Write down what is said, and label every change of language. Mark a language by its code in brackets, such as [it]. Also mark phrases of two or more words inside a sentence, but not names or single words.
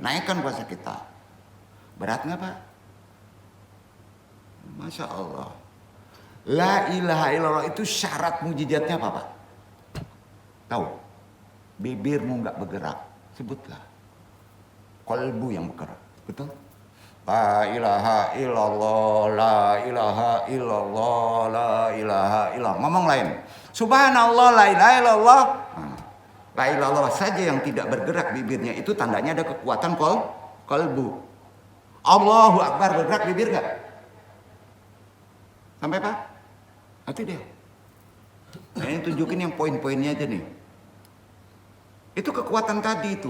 [id] Naikkan puasa kita. Berat nggak Pak? [ar] ما شاء الله. لا إله إلا الله [id] itu syarat mujizatnya apa Pak? Tahu? Bibirmu nggak bergerak. Sebutlah. Kolbu yang bergerak. Betul? [ar] لا إله إلا الله لا إله إلا الله لا إله إلا الله. [id] Ngomong lain. [ar] سبحان الله لا إله إلا الله. لا إله إلا الله [id] saja yang tidak bergerak bibirnya itu tandanya ada kekuatan kolbu. [ar] الله أكبر [id] bergerak bibir nggak? Sampai Pak? Itu dia. Nah, ini tunjukin yang poin-poinnya aja nih. Itu kekuatan tadi itu.